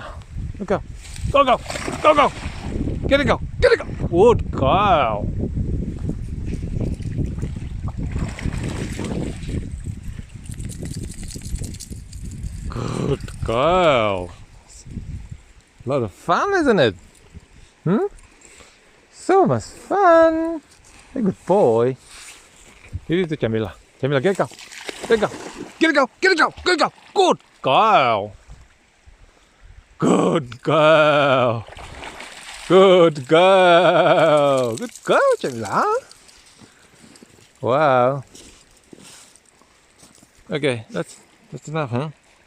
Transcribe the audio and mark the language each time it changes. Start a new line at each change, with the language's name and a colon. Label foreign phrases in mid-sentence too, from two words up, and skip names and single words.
English: Go go go go go. Get it go. Get it go. Good girl. Good girl. A lot of fun, isn't it? So much fun. A good boy. Here is the Jamilah. Jamilah, get it go. Get it go. Get it go. Get it go. Get it go. Good girl. Good girl. Good girl. Good girl, Jamilah. Wow. Okay, that's enough, huh?